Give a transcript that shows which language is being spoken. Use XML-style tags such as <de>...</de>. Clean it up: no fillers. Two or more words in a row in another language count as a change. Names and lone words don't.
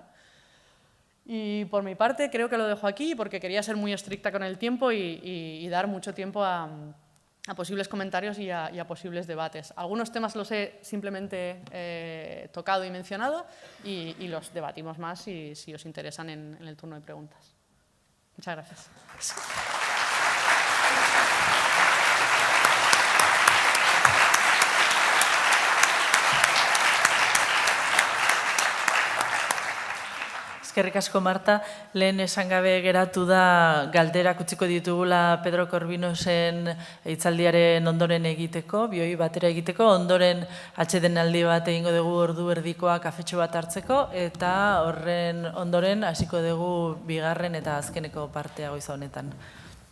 <es>Y por mi parte creo que lo dejo aquí porque quería ser muy estricta con el tiempo y dar mucho tiempo a posibles comentarios y a posibles debates. Algunos temas los he simplemente tocado y mencionado y los debatimos más si os interesan en el turno de preguntas. Muchas gracias.</es> <eu>Eskerrik asko, Marta. Lehen esan gabe geratu da galderak utziko ditugula Pedro Corbinosen hitzaldiaren ondoren egiteko, bioi batera egiteko, ondoren atsedenaldi bat egingo dugu ordu erdikoa kafetxo bat hartzeko, eta horren ondoren hasiko dugu bigarren eta azkeneko partea goiz honetan.</eu>